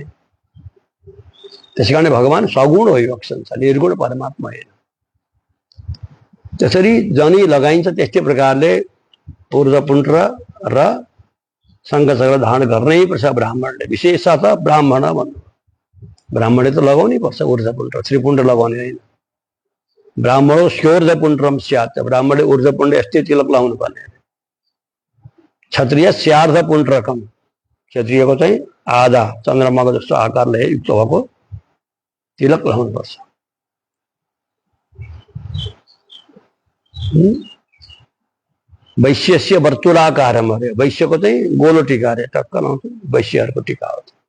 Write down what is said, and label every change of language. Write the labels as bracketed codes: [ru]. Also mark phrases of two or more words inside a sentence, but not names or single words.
[ne] त्यसैकारण भगवान सगुण भइबक्छन्, निर्गुण परमात्मा होइन। त्यसरी जनी लगाइन्छ त्यस्तै प्रकारले ऊर्ध्वपुण्ड र शङ्खचक्र धारण गर्नै पर्छ ब्राह्मणले। विशेषतः ब्राह्मण भन्नु, ब्राह्मणले त लगाउनै पर्छ ऊर्ध्वपुण्ड, त्रिपुण्ड लगाउने होइन। [sa] ब्राह्मणो स्योर्ध्वपुण्ड्रम स्यात्, [ne] ब्राह्मणले ऊर्ध्वपुण्ड यस्तै तिलक लगाउनु पर्ने। [sa] क्षत्रिय स्यार्धपुण्ड्रकम, [ne] क्षत्रियको चाहिँ आधा चन्द्रमाको जस्तो आकारले युक्त भएको तिलक लगाउनु पर्छ। [sa] वैश्यस्य वर्तुलाकारम [ne] अरे, वैश्यको चाहिँ गोलो टीका अरे, टक्क लाउँछ, वैश्यहरूको टीका हो।